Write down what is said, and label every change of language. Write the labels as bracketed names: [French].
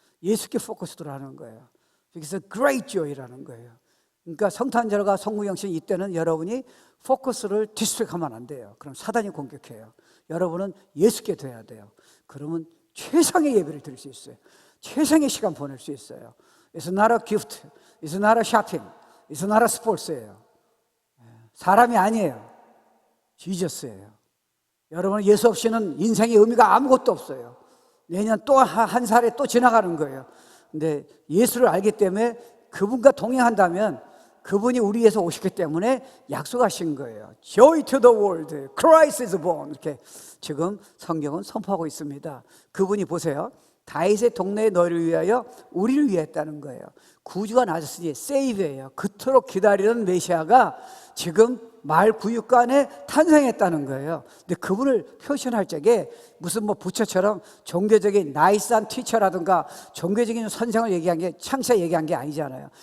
[Korean] 예수께 포커스 두라는 거예요. 그래서 [English] great joy [Korean] 라는 거예요. 그러니까 성탄절과 성무영신 이때는 여러분이 포커스를 디스트랙하면 안 돼요. 그럼 사단이 공격해요. 여러분은 예수께 돼야 돼요. 그러면 최상의 예배를 드릴 수 있어요. 최상의 시간 보낼 수 있어요. [English] It's not a gift, it's not a shopping, it's not a sports예요. [Korean] 사람이 아니에요. 지저스예요. 여러분, 예수 없이는 인생의 의미가 아무것도 없어요. 내년 또 한 살에 또 지나가는 거예요. 근데 예수를 알기 때문에 그분과 동행한다면 그분이 우리 위해서 오셨기 때문에 약속하신 거예요. [English] Joy to the world, Christ is born. [Korean] 이렇게 지금 성경은 선포하고 있습니다. 그분이 보세요. 다윗의 동네에 너희를 위하여 우리를 위해 했다는 거예요. 구주가 나셨으니 Savior예요. 그토록 기다리는 메시아가 지금 말구육간에 탄생했다는 거예요. 근데 그분을 표현할 적에 무슨 부처처럼 종교적인 나이스한 티처라든가 종교적인 선생을 얘기한 게, 창시자 얘기한 게 아니잖아요.